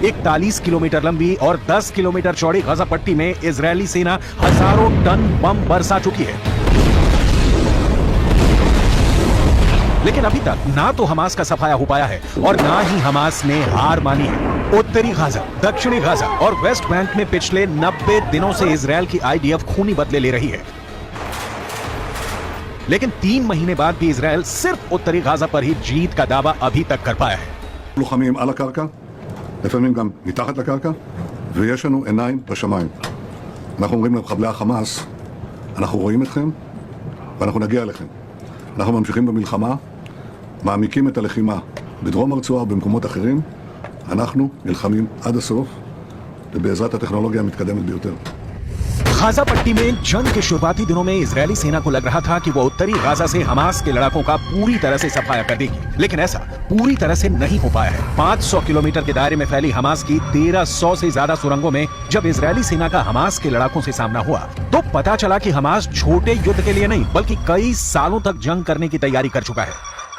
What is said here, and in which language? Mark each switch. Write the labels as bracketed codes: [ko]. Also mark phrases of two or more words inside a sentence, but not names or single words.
[hi] 41 किलोमीटर लंबी और 10 किलोमीटर चौड़ी गाजा पट्टी में इजरायली सेना हजारों टन बम बरसा चुकी है, लेकिन अभी तक ना तो हमास का सफाया हो पाया है और ना ही हमास ने हार मानी है। उत्तरी गाजा, दक्षिणी गाजा और वेस्ट बैंक में पिछले 90 दिनों से इजरायल की आईडीएफ खूनी बदले ले रही है, लेकिन 3 महीने बाद भी इजरायल सिर्फ उत्तरी गाजा पर ही जीत का दावा अभी तक कर पाया है। [he] לוחמים על הקרקע, לפעמים גם מתחת לקרקע, ויש לנו עיניים בשמיים. אנחנו אומרים למחבלי החמאס, אנחנו רואים אתכם ואנחנו נגיע אליכם. אנחנו ממשיכים במלחמה, מעמיקים את הלחימה בדרום הרצועה ובמקומות אחרים. אנחנו נלחמים עד הסוף ובעזרת הטכנולוגיה המתקדמת ביותר. [hi] गाजा पट्टी में जंग के शुरुआती दिनों में इजरायली सेना को लग रहा था कि वो उत्तरी गाजा से हमास के लड़ाकों का पूरी तरह से सफाया कर देगी, लेकिन ऐसा पूरी तरह से नहीं हो पाया है। 500 किलोमीटर के दायरे में फैली हमास की 1300 से ज्यादा सुरंगों में जब इजरायली सेना का हमास के लड़ाकों से सामना हुआ तो पता चला कि हमास छोटे युद्ध के लिए नहीं बल्कि कई सालों तक जंग करने की तैयारी कर चुका है।